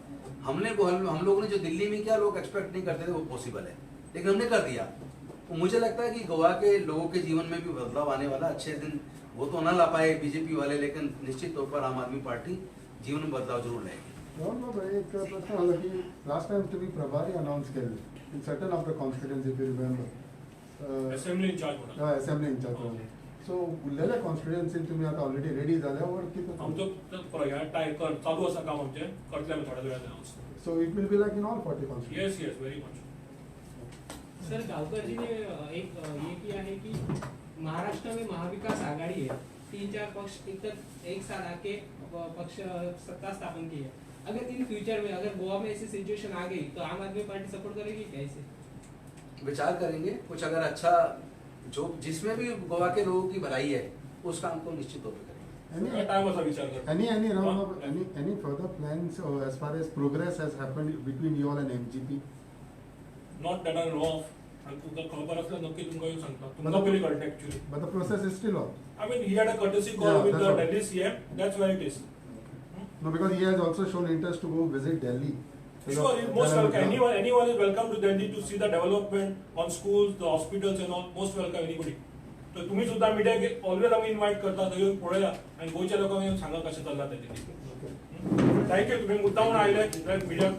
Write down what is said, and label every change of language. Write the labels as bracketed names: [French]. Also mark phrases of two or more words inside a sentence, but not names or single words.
[Hindi] हम लोगों ने जो दिल्ली में किया लोग एक्सपेक्ट नहीं करते थे वो पॉसिबल है लेकिन हमने कर दिया। तो मुझे लगता है कि गोवा के लोगों के जीवन में भी बदलाव आने वाला। अच्छे दिन वो तो ना ला पाए बीजेपी वाले लेकिन निश्चित तौर पर आम आदमी पार्टी जीवन में बदलाव जरूर लाएगी। एक प्रश्न होगा कि [English] last time [Konkani] तुम्ही प्रभारी अनाउंस केले [English] in certain of the constituency if you remember assembly incharge assembly incharge [Konkani] सो उरलेल्या कॉन्स्टिट्युएंसी तुम्ही आता [English] already ready [Konkani] झाल्यावर किती आमचं ह्या टायकर चालू आसा काम आमचे करतले आमी थोड्या वेळान अनाउन्स। [English] so it will be like in all 40 constituency. yes very much. [Hindi] सर गावकर जी ने एक ये किया है कि महाराष्ट्र में महाविकास आघाड़ी है 3-4 पक्ष एक साथ आके पक्ष सत्ता स्थापन की है। अगर [English] in future [Hindi] में अगर गोवा में ऐसी सिचुएशन आ गई तो आम आदमी पार्टी सपोर्ट करेगी कैसे? विचार करेंगे कुछ अगर अच्छा जो जिसमें भी गोवा के लोगों की भलाई है उस काम को निश्चित तौर पर करेंगे। [Konkani] टाइम असा विचार करतो। [English] Any round of any further plans as far as progress has happened between you all and MGP? not that I know of [Konkani] आणि तुमका खबर असल्यार नक्की तुमकां येऊन सांगता तुमकां पयलीं कळटा एक्चुअली। [English] But the process is still on. I mean, he had a courtesy call Yeah, with that's the all. Delhi CM. That's where it is. No, because he has also shown interest to go visit Delhi. Sure, he's most welcome. Anyone is welcome to Delhi to see the development on schools, the hospitals and all. Most welcome anybody. [Konkani] तर तुम्ही सुद्धा [English] media always [Konkani] आम्ही इन्व्हाइट करता थंय येऊन पळया आणि गोंयच्या लोकांक येऊन सांगा कशें चल्ला तें। थँक्यू तुम्ही मुद्दामून आयले मीडिया